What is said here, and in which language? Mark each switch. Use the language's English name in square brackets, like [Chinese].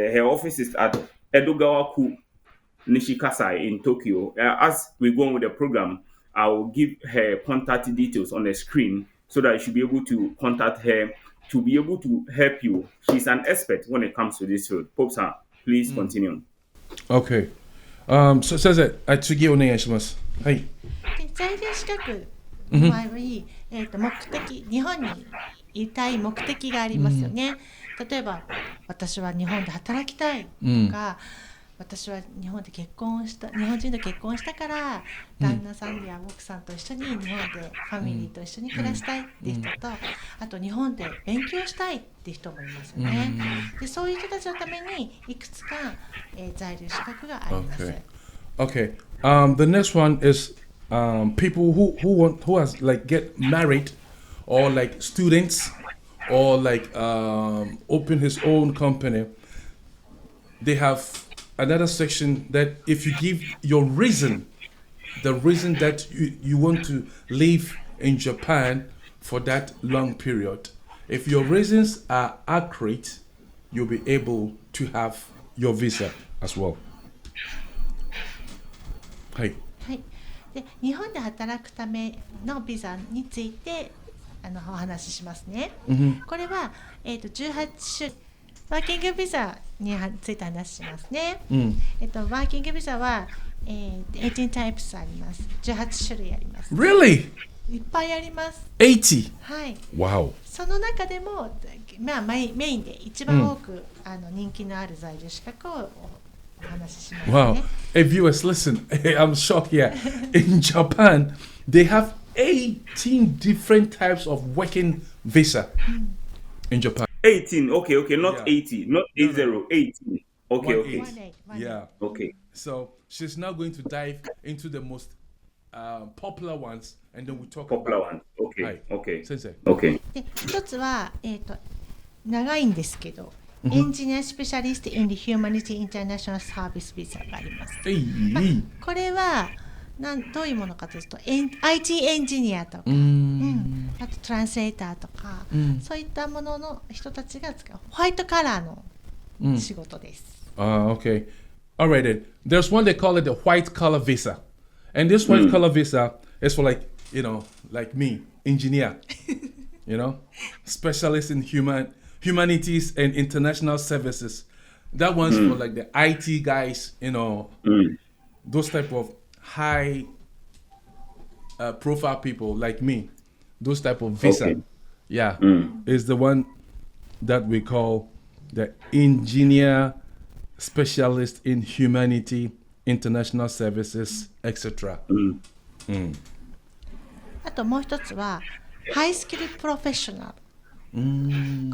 [English] Her office is at Edogawaku Nishikasai in Tokyo. As we go on with the program, I will give her contact details on the screen so that you should be able to contact her to be able to help you. She's an expert when it comes to this field. Pope sir, please continue. Okay. [Japanese] So 先生、次お願いします。はい。で在留資格の場合は、目的、日本にいたい目的がありますよね。例えば私は日本で働きたいとか、私は日本人と結婚したから旦那さんや奥さんと一緒に日本でファミリーと一緒に暮らしたいっていう人と、あと日本で勉強したいっていう人もいますよね。でそういう人たちのためにいくつか、在留資格があります。 [English] Okay. The next one is people who has like get married or like students or like open his own company. They have another section that if you give your reason, the reason that you want to live in Japan for that long period, if your reasons are accurate, you'll be able to have your visa as well. [Japanese] はい。はい。で日本で働くためのビザについてお話ししますね。これは、18種ワーキングビザについて話しますね。ワーキングビザは、 [English] 18 types [Japanese] あります。 18種類あります。 [English] Really? [Japanese] いっぱいあります。 [English] 80? [Japanese] はい。 [English] Wow. [Japanese] その中でも、メインで一番多く、人気のある在留資格をお話ししますね。 [English] Wow. Hey viewers, listen. I'm shocked here. In Japan, they have 18 different types of working visa in Japan. 18. Okay. Not 80. Not 80. No. 18. Okay. 18. Yeah. Okay. So she's now going to dive into the most popular ones, and then we talk Popular about. one. Okay. Hi. Okay. Sensei. Okay. [Japanese] で一つは、長いんですけど、エンジニアスペシャリスト [English] in the Humanity International Service Visa [Japanese] があります。 [English] Hey. [Japanese] これはどういうものかというと、IT エンジニアとか、あとトランスレーターとか、そういったものの人たちが使うホワイトカラーの仕事です。 [English] Okay. All right then. There's one they call it the white collar visa. And this white collar visa is for like me, engineer, specialist in humanities and international services. That one's for like the IT guys, those type of high profile people like me. Those type of visa. Okay. Yeah. Is the one that we call the engineer specialist in humanity, international services, etc. [Japanese] あともう一つはハイスキルプロフェッショナル。